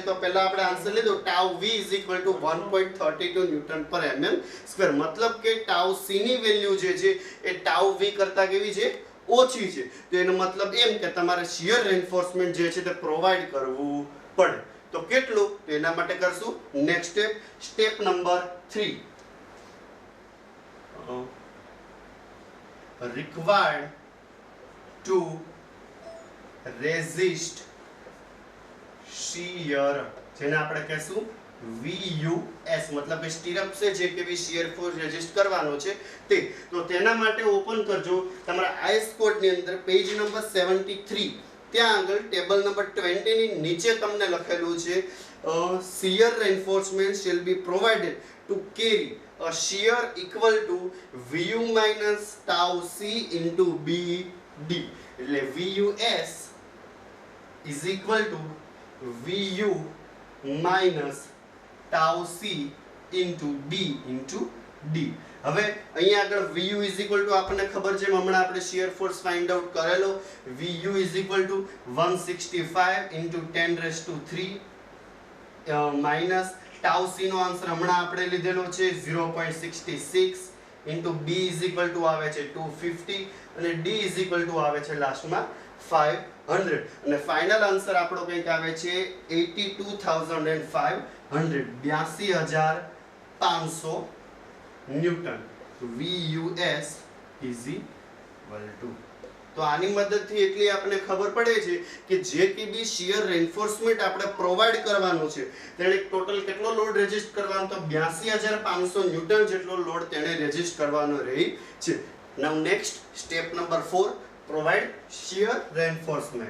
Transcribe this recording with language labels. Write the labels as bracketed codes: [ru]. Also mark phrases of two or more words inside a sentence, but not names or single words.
[gu] તો પહેલા આપણે આન્સર લીધો ટાઉ v = 1.32 ન્યૂટન પર mm સ્ક્વેર. મતલબ કે ટાઉ c ની વેલ્યુ જે છે એ ટાઉ v કરતા કેવી છે? ઓછી છે. તો એનો મતલબ એમ કે તમારે [en] shear reinforcement [gu] જે છે તે પ્રોવાઈડ કરવું પડે. તો કેટલું? તો એના માટે કરશું [en] next step, step number 3. required to resist shear, [gu] જેને આપણે કહેશું VUS, મતલબ કે સ્ટીરઅપ છે જે કેવી [en] shear force resist [gu] કરવાનો છે તે. તો તેના માટે ઓપન કરજો તમારા [en] IS code [gu] ની અંદર [en] page number 73, [gu] ત્યાં આગળ [en] table number 20 [gu] ની નીચે તમને લખેલું છે [en] shear reinforcement shall be provided to carry a shear equal to VU minus tau C into BD. એટલે VUS is equal to VU minus tau C into B into D. [gu] હવે અહીંયા આગળ [en] VU is equal to [gu] આપણને ખબર છે, હમણાં આપણે [en] shear force find out [gu] કરેલો. [en] VU is equal to 165 into 10 raised to 3 minus tau C [gu] નો આન્સર હમણાં આપણે લીધેલો છે [en] 0.66 into B is equal to [gu] આવે છે 250 અને [en] D is equal to [gu] આવે છે લાસ્ટમાં 500 અને ફાઇનલ આન્સર આપણો કંઈક આવે છે 82,500, 82,500 ન્યૂટન. [en] VUS is equal to. [gu] તો આની મદદથી એટલી આપણને ખબર પડે છે કે જે કે બી [en] shear reinforcement [gu] આપણે પ્રોવાઈડ કરવાનું છે તેણે ટોટલ કેટલો લોડ રેઝિસ્ટ કરવાનો? તો 82,500 ન્યૂટન જેટલો લોડ તેણે રેઝિસ્ટ કરવાનો રહી છે. [en] Now next step number 4, provide shear reinforcement.